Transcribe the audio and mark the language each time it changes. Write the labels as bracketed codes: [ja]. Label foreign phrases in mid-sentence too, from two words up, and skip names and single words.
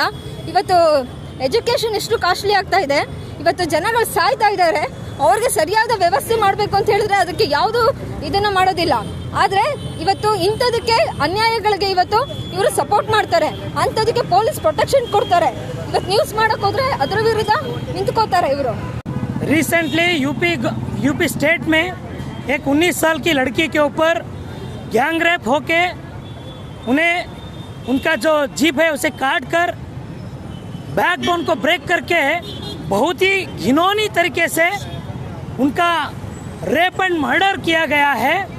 [kn] ಇವತ್ತು ಎಜುಕೇಷನ್ ಎಷ್ಟು ಕಾಸ್ಟ್ಲಿ ಆಗ್ತಾ ಇದೆ, ಇವತ್ತು ಜನಗಳು ಸಾಯ್ತಾ ಇದ್ದಾರೆ, ಅವ್ರಿಗೆ ಸರಿಯಾದ ವ್ಯವಸ್ಥೆ ಮಾಡಬೇಕು ಅಂತ ಹೇಳಿದ್ರೆ ಅದಕ್ಕೆ ಯಾವುದು ಇದನ್ನ ಮಾಡೋದಿಲ್ಲ। ಆದರೆ ಇವತ್ತು ಇಂಥದಕ್ಕೆ ಅನ್ಯಾಯಗಳಿಗೆ ಇವತ್ತು ಇವರು ಸಪೋರ್ಟ್ ಮಾಡ್ತಾರೆ, ಅಂಥದಕ್ಕೆ [en] police protection [kn] ಕೊಡ್ತಾರೆ। ಇವತ್ತು ನ್ಯೂಸ್ ಮಾಡಕ್ ಹೋದ್ರೆ ಅದರ ವಿರುದ್ಧ ನಿಂತ್ಕೋತಾರೆ ಇವರು। [en] recently UP state [hi] में एक 19 साल की लड़की के ऊपर [en] gang rape [hi] होके उनका जो जीभ है उसे काट कर बैकबोन को ब्रेक करके बहुत ही घिनौनी तरीके से उनका [en] rape and murder [hi] किया गया है।